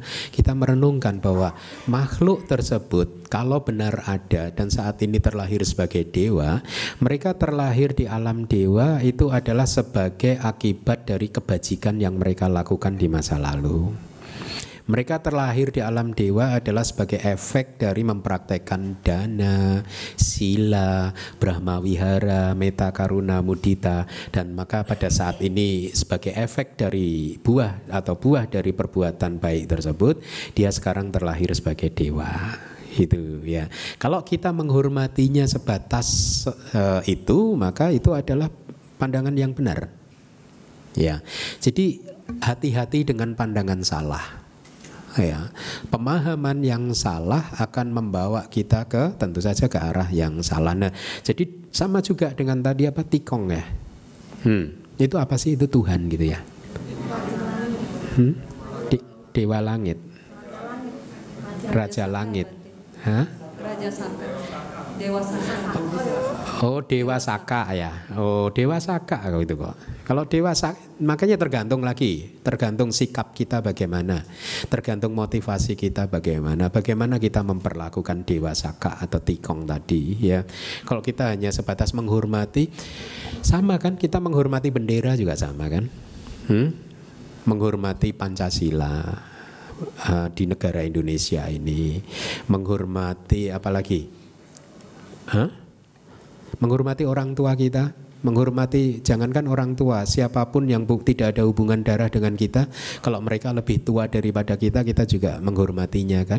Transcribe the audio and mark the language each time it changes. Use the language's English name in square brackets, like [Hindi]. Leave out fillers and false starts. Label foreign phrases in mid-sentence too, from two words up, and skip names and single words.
[Indonesian] Kita merenungkan bahwa makhluk tersebut kalau benar ada dan saat ini terlahir sebagai dewa, mereka terlahir di alam dewa itu adalah sebagai akibat dari kebajikan yang mereka lakukan di masa lalu. Mereka terlahir di alam dewa adalah sebagai efek dari mempraktekkan dana, sila, brahmawihara, metta karuna, mudita, dan maka pada saat ini sebagai efek dari buah atau buah dari perbuatan baik tersebut, dia sekarang terlahir sebagai dewa. Itu ya. Kalau kita menghormatinya sebatas itu, maka itu adalah pandangan yang benar. Ya. Jadi hati-hati dengan pandangan salah. Ya, pemahaman yang salah akan membawa kita tentu saja ke arah yang salah. Nah, jadi sama juga dengan tadi tikong ya. Itu apa sih? Itu Tuhan gitu ya. Dewa langit, Raja langit, Raja Saka, Dewa Saka. Oh, Dewa Saka ya. Oh, Dewa Saka itu kok. Kalau Dewa Saka, makanya tergantung sikap kita bagaimana, tergantung motivasi kita bagaimana kita memperlakukan Dewa Saka atau tikong tadi ya. Kalau kita hanya sebatas menghormati, sama kan, kita menghormati bendera juga sama kan, menghormati Pancasila di negara Indonesia ini, menghormati apalagi, menghormati orang tua kita, menghormati jangankan orang tua, siapapun yang tidak ada hubungan darah dengan kita, kalau mereka lebih tua daripada kita juga menghormatinya kan.